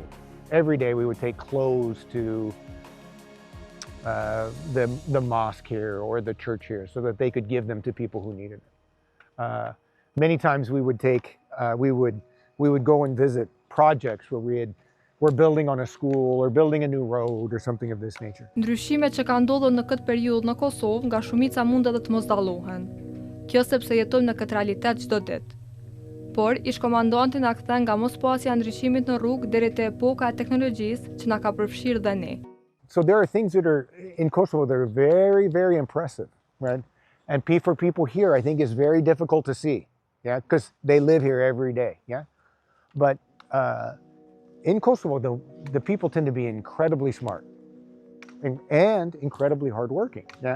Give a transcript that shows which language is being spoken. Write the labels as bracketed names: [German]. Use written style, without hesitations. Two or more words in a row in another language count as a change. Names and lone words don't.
[English] Every day we would take clothes to the mosque here or the church here so that they could give them to people who needed it. Many times we would we would go and visit projects where we're building on a school or building a new road or something of this nature. [Albanian] Ndryshimet që kanë ndodhur në këtë periudhë në Kosovë, nga shumica mund edhe të mos dallohen. Kjo sepse jetojmë në këtë realitet çdo ditë. Por ish-komandanti na kthen nga mospasja e ndryshimit në rrugë deri te epoka e teknologjisë që na ka përfshirë dhe ne. [English] So there are things that are in Kosovo that are very, very impressive, right? And for people here, I think is very difficult to see, yeah, because they live here every day, yeah. But in Kosovo, the people tend to be incredibly smart and incredibly hardworking, yeah.